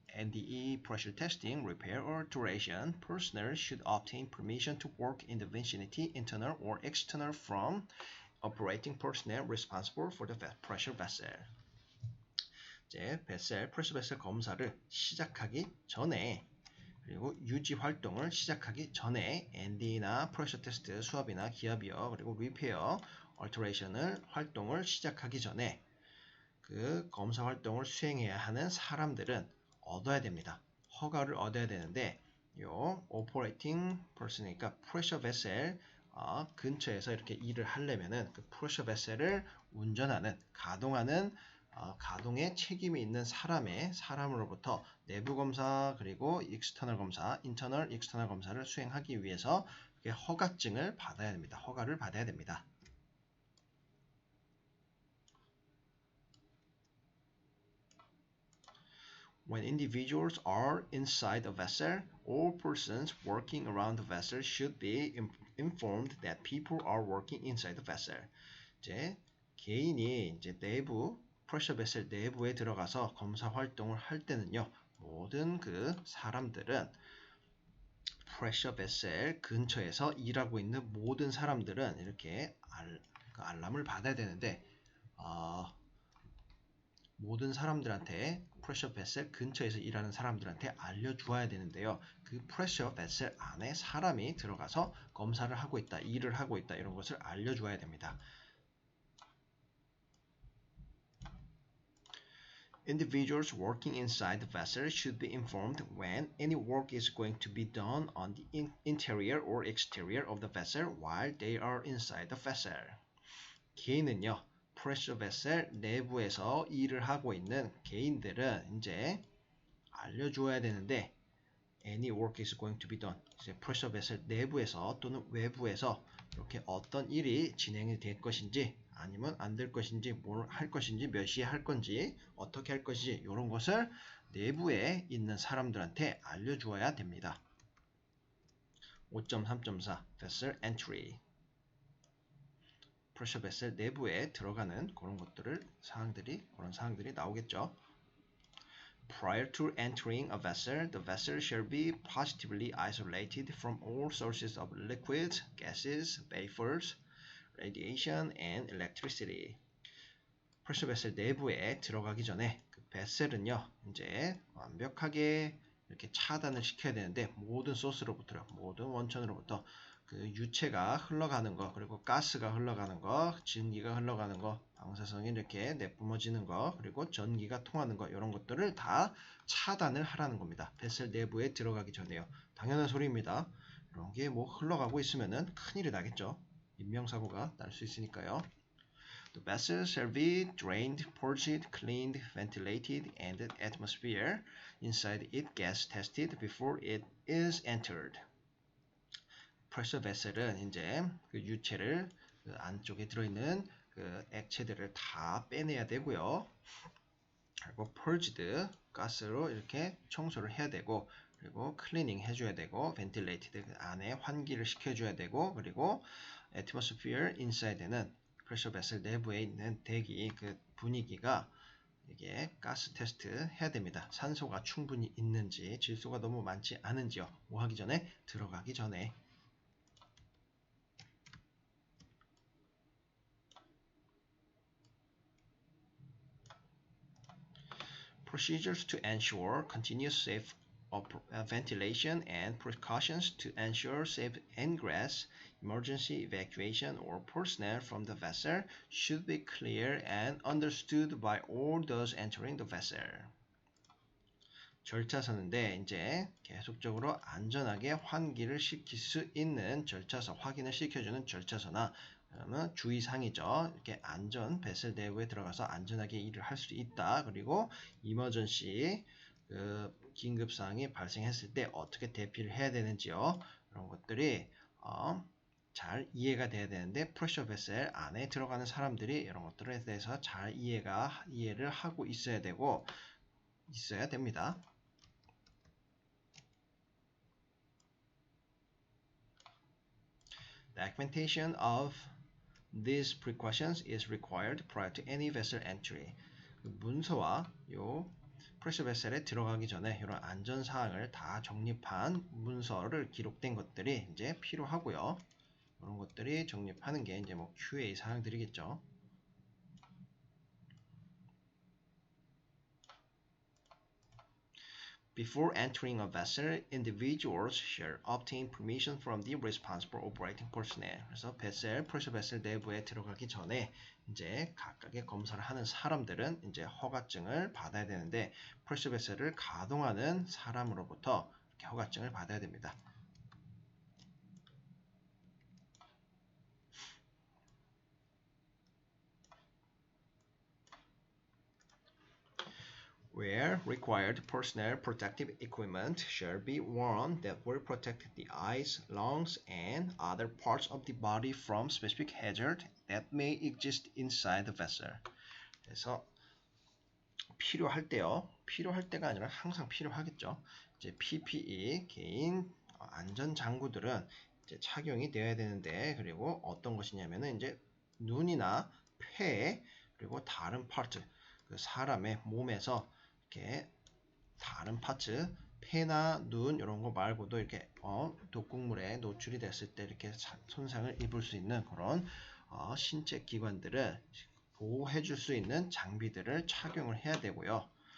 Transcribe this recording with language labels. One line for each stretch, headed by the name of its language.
English: NDE pressure testing, repair or alteration, personnel should obtain permission to work in the vicinity, internal or external from operating personnel responsible for the pressure vessel.
Korean: 이제 프레셔 베셀 검사를 시작하기 전에 그리고 유지 활동을 시작하기 전에 ND나 프레셔 테스트 수압이나 기압이요 그리고 리페어 얼터레이션을 활동을 시작하기 전에 그 검사 활동을 수행해야 하는 사람들은 얻어야 됩니다. 허가를 얻어야 되는데 요 오퍼레이팅 퍼슨이니까 프레셔 베셀 근처에서 이렇게 일을 하려면은 그 프레셔 베셀을 운전하는 가동하는 가동에 책임이 있는 사람으로부터 내부 검사 그리고 익스터널 검사, 인터널, 익스터널 검사를 수행하기 위해서 허가증을 받아야 됩니다. 허가를 받아야 됩니다.
English: When individuals are inside a vessel, all persons working around the vessel should be informed that people are working inside the vessel.
Korean: 이제 개인이 이제 프레셔 베셀 내부에 들어가서 검사 활동을 할 때는요. 모든 그 사람들은 프레셔 베셀 근처에서 일하고 있는 모든 사람들은 이렇게 알람을 받아야 되는데 모든 사람들한테 프레셔 베셀 근처에서 일하는 사람들한테 알려주어야 되는데요. 그 프레셔 베셀 안에 사람이 들어가서 검사를 하고 있다, 일을 하고 있다 이런 것을 알려주어야 됩니다.
English: Individuals working inside the vessel should be informed when any work is going to be done on the interior or exterior of the vessel while they are inside the vessel.
Korean: 개인은요, pressure vessel 내부에서 일을 하고 있는 개인들은 이제 알려줘야 되는데
English: any work is going to be done.
Korean: 이제 pressure vessel 내부에서 또는 외부에서 이렇게 어떤 일이 진행이 될 것인지 아니면 안 될 것인지 뭘 할 것인지 몇 시에 할 건지 어떻게 할 것인지 이런 것을 내부에 있는 사람들한테 알려주어야 됩니다. 5.3.4 vessel entry pressure vessel 내부에 들어가는 그런 것들을 그런 사항들이 나오겠죠.
English: Prior to entering a vessel, the vessel shall be positively isolated from all sources of liquids, gases, vapors, radiation, and electricity.
Korean: pressure vessel 내부에 들어가기 전에 그 vessel은요, 이제 완벽하게 이렇게 차단을 시켜야 되는데 모든 소스로부터, 모든 원천으로부터 그 유체가 흘러가는 거, 그리고 가스가 흘러가는 거, 증기가 흘러가는 거, 방사성이 이렇게 내뿜어지는 거, 그리고 전기가 통하는 거, 이런 것들을 다 차단을 하라는 겁니다. 베셀 내부에 들어가기 전에요. 당연한 소리입니다. 이런 게 뭐 흘러가고 있으면은 큰일이 나겠죠. 인명사고가 날 수 있으니까요.
English: The vessel shall be drained, purged, cleaned, ventilated, and the atmosphere inside it gas tested before it is entered.
Korean: pressure vessel은 이제 그 유체를 그 안쪽에 들어있는 그 액체들을 다 빼내야 되고요. 그리고 purged 가스로 이렇게 청소를 해야 되고, 그리고 cleaning 해줘야 되고, ventilated 그 안에 환기를 시켜줘야 되고, 그리고 atmosphere inside는 pressure vessel 내부에 있는 대기 그 분위기가 이게 가스 테스트 해야 됩니다. 산소가 충분히 있는지, 질소가 너무 많지 않은지요. 뭐 하기 전에? 들어가기 전에.
English: Procedures to ensure continuous safe ventilation and precautions to ensure safe ingress, emergency evacuation, or personnel from the vessel should be clear and understood by all those entering the vessel.
Korean: 절차서인데 이제 계속적으로 안전하게 환기를 시킬 수 있는 절차서, 확인을 시켜주는 절차서나 그러면 주의사항이죠. 이렇게 안전, 베슬 내부에 들어가서 안전하게 일을 할 수 있다. 그리고 이머전시 그 긴급사항이 발생했을 때 어떻게 대피를 해야 되는지요. 이런 것들이 잘 이해가 돼야 되는데 프레셔 베슬 안에 들어가는 사람들이 이런 것들에 대해서 잘 이해를 하고 있어야 됩니다.
English: Documentation of these precautions is required prior to any vessel entry.
Korean: 문서와 요 프레셔 베셀에 들어가기 전에 이런 안전 사항을 다 정립한 문서를 기록된 것들이 이제 필요하고요. 이런 것들이 정립하는 게 이제 뭐 QA 사항들이겠죠.
English: Before entering a vessel, individuals shall obtain permission from the responsible operating personnel.
Korean: 그래서 pressure vessel 내부에 들어가기 전에 이제 각각의 검사를 하는 사람들은 이제 허가증을 받아야 되는데 pressure vessel을 가동하는 사람으로부터 이렇게 허가증을 받아야 됩니다.
English: Where required, personal protective equipment shall be worn that will protect the eyes, lungs, and other parts of the body from specific hazard that may exist inside the vessel.
Korean: 그래서 필요할 때가 아니라 항상 필요하겠죠. 이제 PPE, 개인 안전 장구들은 이제 착용이 되어야 되는데, 그리고 어떤 것이냐면은 이제 눈이나 폐, 그리고 다른 파트, 그 사람의 몸에서 이렇게 다른 파츠, 폐나 눈 이런 거 말고도 이렇게 독극물에 노출이 됐을 때 이렇게 손상을 입을 수 있는 그런 신체 기관들을 보호해 줄 수 있는 장비들을 착용을 해야 되고요.